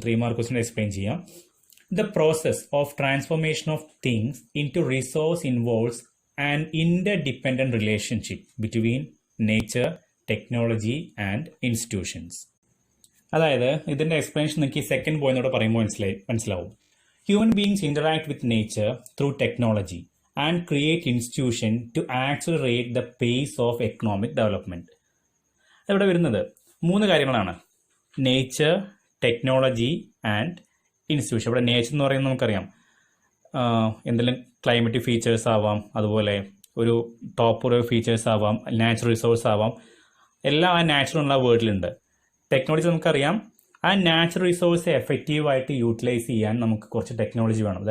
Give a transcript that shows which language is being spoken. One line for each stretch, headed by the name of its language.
Malayalam: 3 mark question explain ചെയ്യാം.
English: The process of transformation of things in to resource involves an interdependent relationship between nature, technology and institutions.
Malayalam: അതായത് ഇതിന്റെ explanation നിങ്ങൾക്ക് ഈ second പോയിന്റോടെ പറയുമ്പോൾ മനസ്സിലാവും.
English: Human beings interact with nature through technology and create institutions to accelerate the pace of economic development.
Malayalam: ഇവിടെ വരുന്നത് 3 കാര്യങ്ങളാണ്: nature, technology and institution. ഇവിടെ നേച്ചർ എന്ന് പറയുന്നത് നമുക്കറിയാം എന്തെങ്കിലും ക്ലൈമറ്റിക് ഫീച്ചേഴ്സ് ആവാം, അതുപോലെ ഒരു ടോപ്പ് ഫീച്ചേഴ്സ് ആവാം, നാച്ചുറൽ റിസോഴ്സ് ആവാം. എല്ലാം ആ നാച്ചുറൽ വേർഡിലുണ്ട്. ടെക്നോളജി നമുക്കറിയാം, ആ നാച്ചുറൽ റിസോഴ്സ് എഫക്റ്റീവായിട്ട് യൂട്ടിലൈസ് ചെയ്യാൻ നമുക്ക് കുറച്ച് ടെക്നോളജി വേണം.